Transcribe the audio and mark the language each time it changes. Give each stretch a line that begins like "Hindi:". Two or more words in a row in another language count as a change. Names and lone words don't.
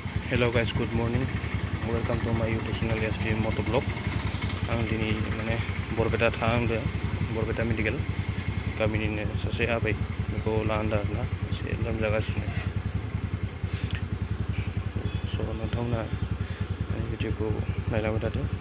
English: Hello guys, good morning. Welcome to my YouTube channel SP Motovlog.
Bodo: Ang dini mane Borbeta थांदो Borbeta Medical गामिनिनो सासे आबै बेखौ लांदों आरोना एसे लोमजागासिनो स' नोंथांमोना भिडिअखौ नायलांबाय थादो.